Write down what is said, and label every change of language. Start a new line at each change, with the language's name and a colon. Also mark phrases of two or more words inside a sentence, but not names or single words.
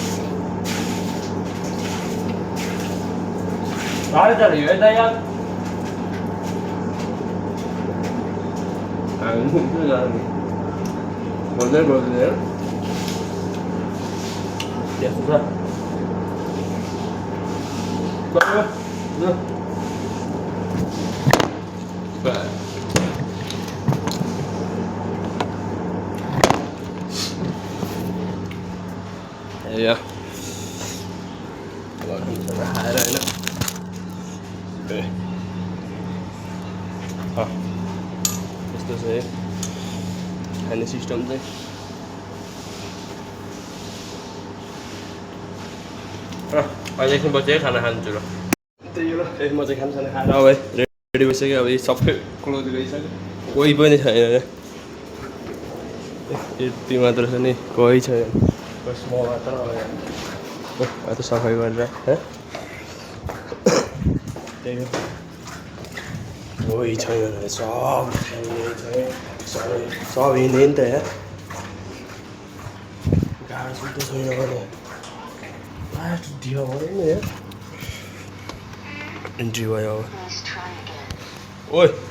Nepali: साह्रै छ यो त यार भन्दै बोल्दैन त्यस्तो छ Ja.
Swedish: Aber här är det. Ja. Just det så. Hennes system där.
Nepali: अहिले एकछिन बच्चे खाना खान्छु र त्यही हो ल म चाहिँ खाना खाएर अब रेडी भइसक्यो अब सबै क्लोज गरिसक्यो कोही पनि छैन यति मात्र छ नि कोही छैन बस म मात्र अब त सफाइ गरेर त्यही हो कोही छैन सब हिँड्ने नि त यहाँ गाडी सुत्नु छैन भने ढिलो भयो नि एन्ट्री भयो ओइ